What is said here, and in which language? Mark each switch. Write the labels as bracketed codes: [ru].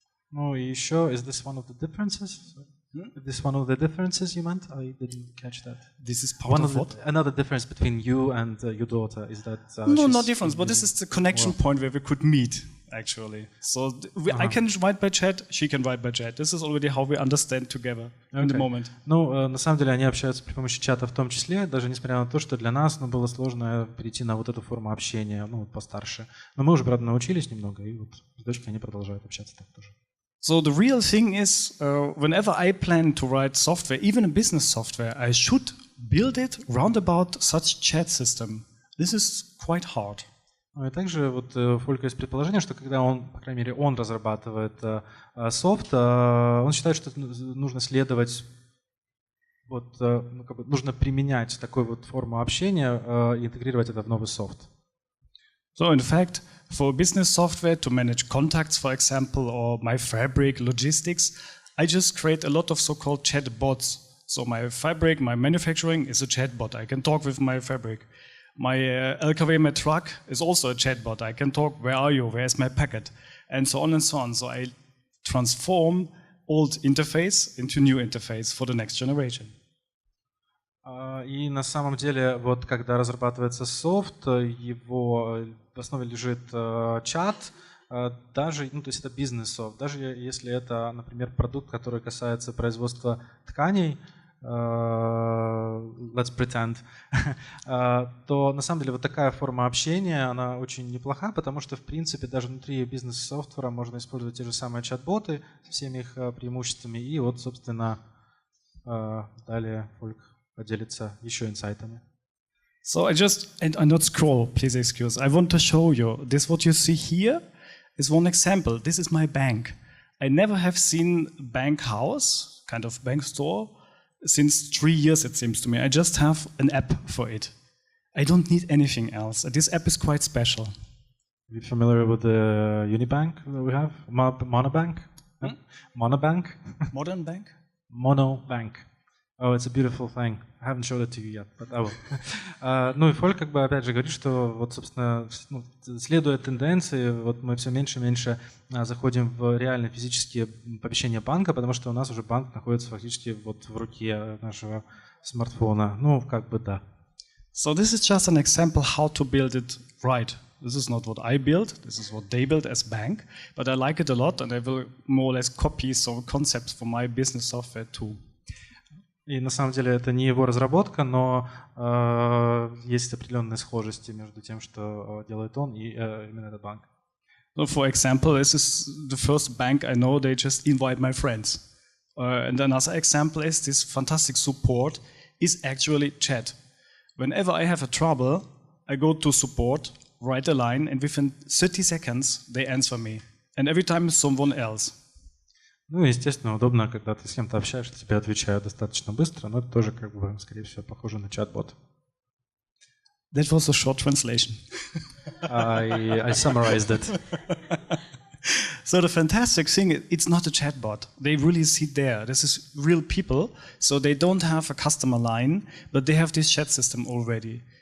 [ru] Ну и еще, [en] is this one of the differences? Is this one of the differences you meant? I didn't catch that. This is part of what? Another difference between you and your daughter is that... no, not difference, but this is the connection point where we could meet, actually. So I can write by chat, she can write by chat. This is already how we understand together in the moment. [ru] Ну, на самом деле они общаются при помощи чата в том числе, даже несмотря на то, что для нас было сложно перейти на вот эту форму общения, ну, постарше. Но мы уже, правда, научились немного, и вот с дочкой они продолжают общаться так тоже. [en] So the real thing is, whenever I plan to write software, even a business software, I should build it round about such chat system. This is quite hard. [ru] И также вот у Фолька есть предположение, что когда он, по крайней мере, он разрабатывает софт, он считает, что нужно следовать, вот, ну, как бы нужно применять такую вот форму общения и интегрировать это в новый софт. [en] So in fact, for business software to manage contacts, for example, or my fabric logistics, I just create a lot of so-called chat bots. So my fabric, my manufacturing is a chat bot. I can talk with my fabric. My LKW, my truck is also a chat bot. I can talk, where are you, where's my packet, and so on and so on. So I transform old interface into new interface for the next generation. [ru] И на самом деле, вот когда разрабатывается софт, его в основе лежит чат, даже, ну, то есть это бизнес-софт, даже если это, например, продукт, который касается производства тканей, [en] let's pretend, [ru] то на самом деле вот такая форма общения, она очень неплоха, потому что, в принципе, даже внутри бизнес-софтвера можно использовать те же самые чат-боты со всеми их преимуществами, и вот, собственно, далее Фольк поделиться еще инсайтами. [en] So I not scroll, please excuse. I want to show you this. What you see here is one example. This is my bank. I never have seen bank house, kind of bank store, since 3 years it seems to me. I just have an app for it. I don't need anything else. This app is quite special. Are you familiar with the Unibank that we have? Monobank? Monobank? Modern bank? Monobank. Oh, it's a beautiful thing. I haven't showed it to you yet, but I will. [ru] Ну и Фольк как бы опять же говорит, что вот, собственно, ну, следуя тенденции, вот мы все меньше и меньше заходим в реально физические помещения банка, потому что у нас уже банк находится фактически вот в руке нашего смартфона. Ну, как бы да. [en] So this is just an example how to build it right. This is not what I built, this is what they built as bank, but I like it a lot and I will more or less copy some concepts for my business software too. [ru] И на самом деле это не его разработка, но есть определенные схожести между тем, что делает он, и именно этот банк. [en] So for example, this is the first bank I know, they just invite my friends. And another example is this fantastic support is actually chat. Whenever I have a trouble, I go to support, write a line, and within 30 seconds they answer me. And every time it's someone else. [ru] Ну, естественно, удобно, когда ты с кем-то общаешься, тебе отвечают достаточно быстро, но это тоже, как бы, скорее всего, похоже на чат-бот. [en] That was a short translation. I summarized it. So the fantastic thing, it's not a chatbot. They really sit there. This is real people, so they don't have a customer line, but they have this chat system already.